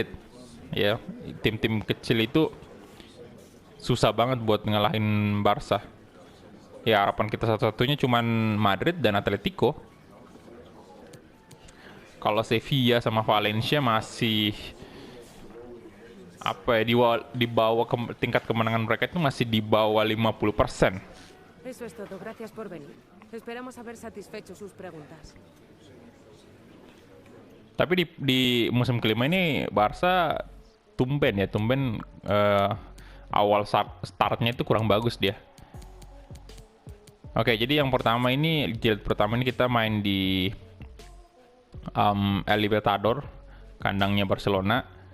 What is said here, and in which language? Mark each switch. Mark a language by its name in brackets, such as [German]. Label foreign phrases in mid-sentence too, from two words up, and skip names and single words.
[Indonesian] Ya, tim-tim kecil itu susah banget buat ngalahin Barca. Ya, harapan kita satu-satunya cuman Madrid dan Atletico. Kalau Sevilla sama Valencia masih apa ya, di bawah tingkat kemenangan mereka itu masih di bawah 50%. [Spanish] Eso es todo. Gracias por venir. Esperamos haber satisfecho sus preguntas. [Indonesian] Tapi di musim kelima ini Barca tumben awal startnya itu kurang bagus dia. Oke, jadi yang pertama ini, jilid pertama ini kita main di El Libertador, kandangnya Barcelona.